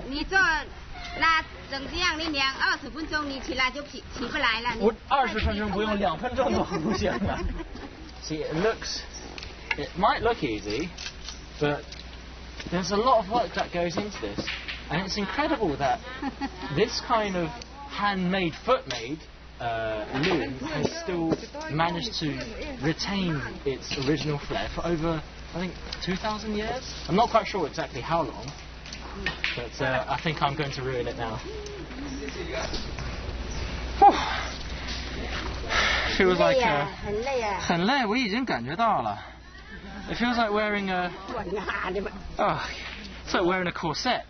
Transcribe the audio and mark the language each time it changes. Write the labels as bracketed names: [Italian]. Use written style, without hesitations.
[Chinese] 你做那整这样，你量20分钟，你起来就起不来了。我20分钟不用，2分钟都不行了。 [English] See, it might look easy, but there's a lot of work that goes into this, and it's incredible that this kind of handmade, foot-made loom has still managed to retain its original flair for over, I think, 2,000 years? I'm not quite sure exactly how long, but I think I'm going to ruin it now. Feels like [Chinese] 很累，我已经感觉到了。 [English] It feels like wearing a... Oh, it's like wearing a corset.